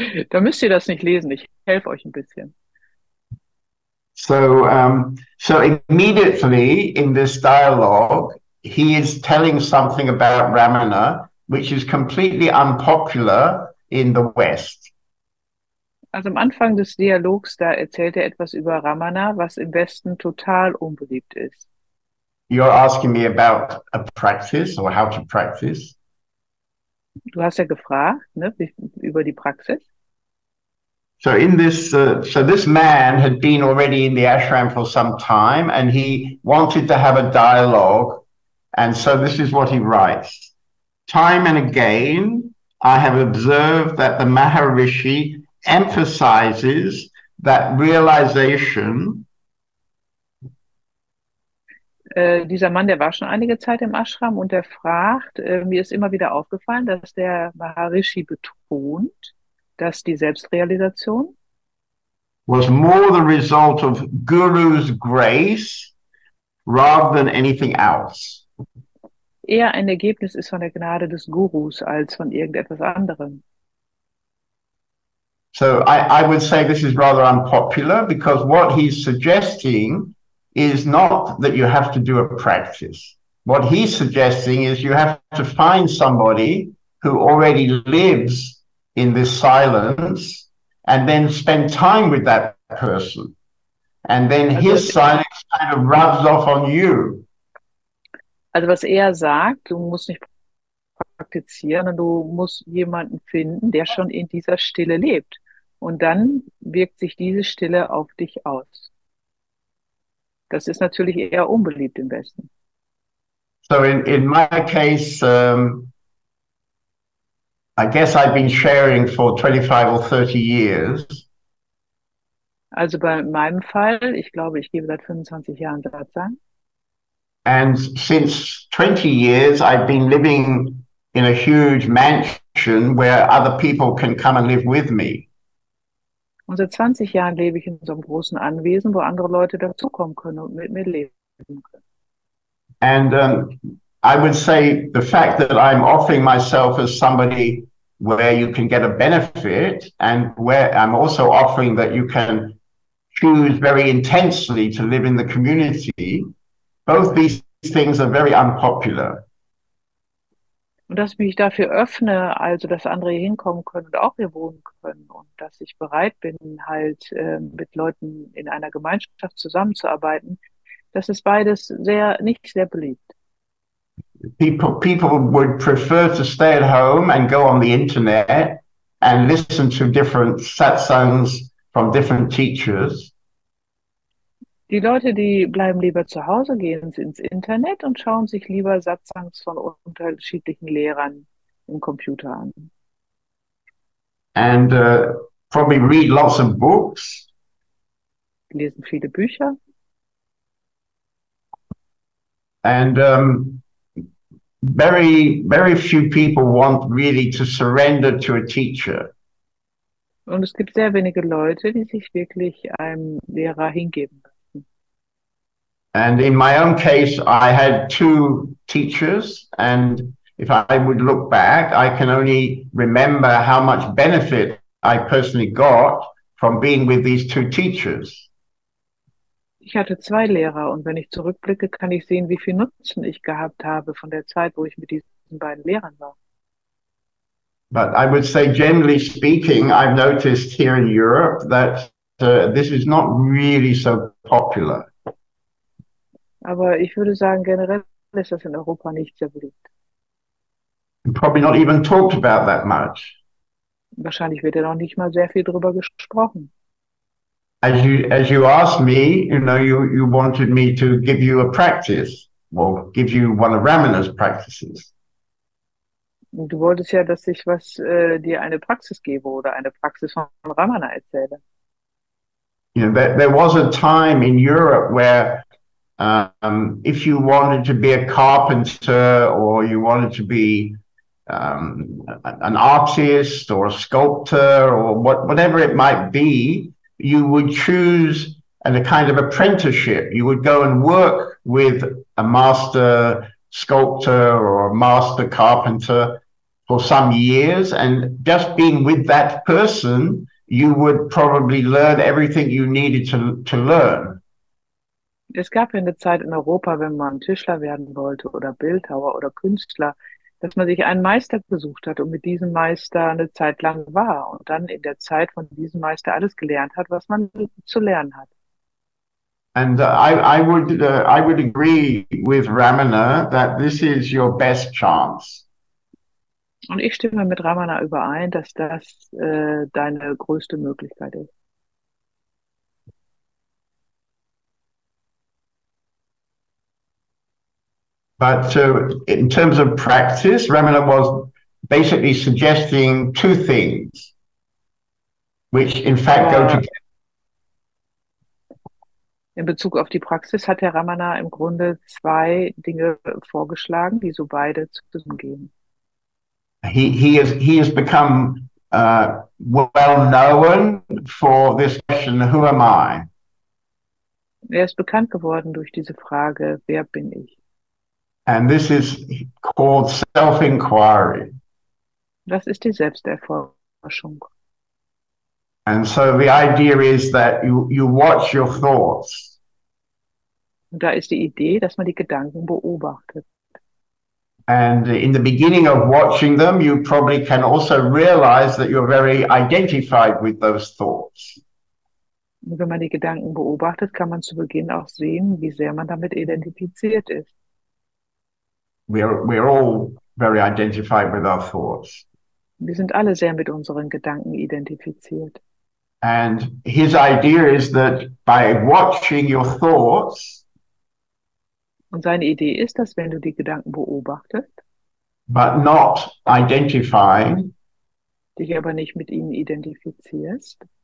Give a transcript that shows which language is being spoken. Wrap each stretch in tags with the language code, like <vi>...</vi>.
<de>Da müsst ihr das nicht lesen, ich helfe euch ein bisschen.</de> <en>So immediately in this dialogue, he is telling something about Ramana, which is completely unpopular in the West.</en> <de>Also am Anfang des Dialogs, da erzählt er etwas über Ramana, was im Westen total unbeliebt ist.</de> <en>You're asking me about a practice or how to practice.</en> <de>Du hast ja gefragt, ne, über die Praxis.</de> <en>So in this, this man had been already in the ashram for some time, and he wanted to have a dialogue. And so this is what he writes: time and again, I have observed that the Maharishi emphasizes that realization.</en> <de>Dieser Mann, der war schon einige Zeit im Ashram und der fragt, mir ist immer wieder aufgefallen, dass der Maharishi betont, dass die Selbstrealisation</de> <en>was more the result of Guru's grace rather than anything else.</en> <de>eher ein Ergebnis ist von der Gnade des Gurus als von irgendetwas anderem.</de> <en>So I would say this is rather unpopular because what he's suggesting is not that you have to do a practice. What he's suggesting is you have to find somebody who already lives in this silence and then spend time with that person. And then his silence kind of rubs off on you.</en> <de>Also was er sagt, du musst nicht praktizieren, sondern du musst jemanden finden, der schon in dieser Stille lebt. Und dann wirkt sich diese Stille auf dich aus. Das ist natürlich eher unbeliebt im Westen.</de> <en>So in my case, I guess I've been sharing for 25 or 30 years.</en> <de>Also bei meinem Fall, ich glaube, ich gebe seit 25 Jahren Satsang.</de> <en>And since 20 years, I've been living in a huge mansion where other people can come and live with me.</en> <de>Und seit 20 Jahren lebe ich in so einem großen Anwesen, wo andere Leute dazukommen können und mit mir leben können.</de> <en>And I would say the fact that I'm offering myself as somebody where you can get a benefit and where I'm also offering that you can choose very intensely to live in the community, both these things are very unpopular.</en> <de>Und dass ich mich dafür öffne, also dass andere hier hinkommen können und auch hier wohnen können und dass ich bereit bin, halt mit Leuten in einer Gemeinschaft zusammenzuarbeiten, das ist beides nicht sehr beliebt.</de> <en>People would prefer to stay at home and go on the internet and listen to different satsangs from different teachers.</en> <de>Die Leute, die bleiben lieber zu Hause, gehen ins Internet und schauen sich lieber Satsangs von unterschiedlichen Lehrern im Computer an.</de> <en>And probably read lots of books.</en> <de>Die lesen viele Bücher.</de> <en>And very few people want really to surrender to a teacher.</en> <de>Und es gibt sehr wenige Leute, die sich wirklich einem Lehrer hingeben.</de> <en>And in my own case, I had two teachers, and if I would look back, I can only remember how much benefit I personally got from being with these two teachers.</en> <de>Ich hatte zwei Lehrer und wenn ich zurückblicke, kann ich sehen, wie viel Nutzen ich gehabt habe von der Zeit, wo ich mit diesen beiden Lehrern war.</de> <en>But I would say, generally speaking, I've noticed here in Europe that this is not really so popular.</en> <de>Aber ich würde sagen, generell ist das in Europa nicht sehr beliebt.</de> <en>Probably not even talked about that much.</en> <de>Wahrscheinlich wird ja noch nicht mal sehr viel darüber gesprochen.</de> <en>As you asked me, you wanted me to give you a practice, or give you one of Ramanas' practices.</en> <de>Und du wolltest ja, dass ich dir eine Praxis gebe oder eine Praxis von Ramana erzähle.</de> <en>There was a time in Europe where if you wanted to be a carpenter or you wanted to be an artist or a sculptor or whatever it might be, you would choose a kind of apprenticeship. You would go and work with a master sculptor or a master carpenter for some years, and just being with that person, you would probably learn everything you needed to learn.</en> <de>Es gab ja eine Zeit in Europa, wenn man Tischler werden wollte oder Bildhauer oder Künstler, dass man sich einen Meister gesucht hat und mit diesem Meister eine Zeit lang war und dann in der Zeit von diesem Meister alles gelernt hat, was man zu lernen hat.</de> <en>And I would agree with Ramana that this is your best chance.</en> <de>Und ich stimme mit Ramana überein, dass das deine größte Möglichkeit ist.</de> <en>But in terms of practice, Ramana was basically suggesting two things, which in fact go together.</en> <de>In Bezug auf die Praxis hat der Ramana im Grunde zwei Dinge vorgeschlagen, die so beide zusammengehen.</de> <en>He has become well known for this question, who am I?</en> <de>Er ist bekannt geworden durch diese Frage, wer bin ich?</de> <en>And this is called self-inquiry.</en> <de>Das ist die Selbsterforschung.</de> <en>And so the idea is that you watch your thoughts.</en> <de>Und da ist die Idee, dass man die Gedanken beobachtet.</de> <en>And in the beginning of watching them, you probably can also realize that you're very identified with those thoughts.</en> <de>Und wenn man die Gedanken beobachtet, kann man zu Beginn auch sehen, wie sehr man damit identifiziert ist.</de> <en>We're all very identified with our thoughts.</en> <de>Wir sind alle sehr mit unseren Gedanken identifiziert.</de> <en>And his idea is that by watching your thoughts,</en> <de>Und seine Idee ist, dass wenn du die Gedanken beobachtest,</de> <en>but not identifying,</en> <de>dich aber nicht mit ihnen identifizierst,</de>